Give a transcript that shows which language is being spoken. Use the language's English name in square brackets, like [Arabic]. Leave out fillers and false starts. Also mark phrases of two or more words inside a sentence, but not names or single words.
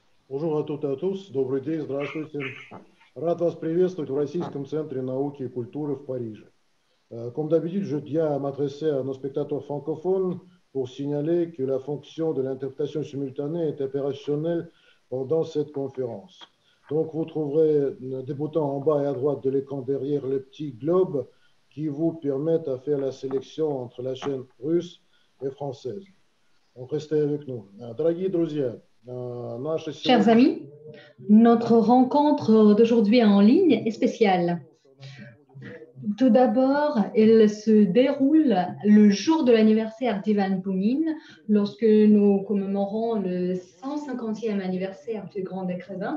[French] Bonjour à toutes et à tous. [Russian] Добрый день, здравствуйте. Рад вас приветствовать в Российском центре науки и культуры в Paris. [French] Comme d'habitude, je tiens à m'adresser à nos spectateurs francophones pour signaler que la fonction de l'interprétation simultanée est opérationnelle pendant cette conférence. Donc, vous trouverez des boutons en bas et à droite de l'écran derrière le petit globe qui vous permettent de faire la sélection entre la chaîne russe et française. Donc, restez avec nous. [Russian] Дорогие друзья, наша [French] Chers [Russian] сегодняшняя... [French] amis, notre rencontre d'aujourd'hui en ligne est spéciale. Tout d'abord, elle se déroule le jour de l'anniversaire d'Ivan Bounin, lorsque nous commémorons le 150e anniversaire du grand écrivain.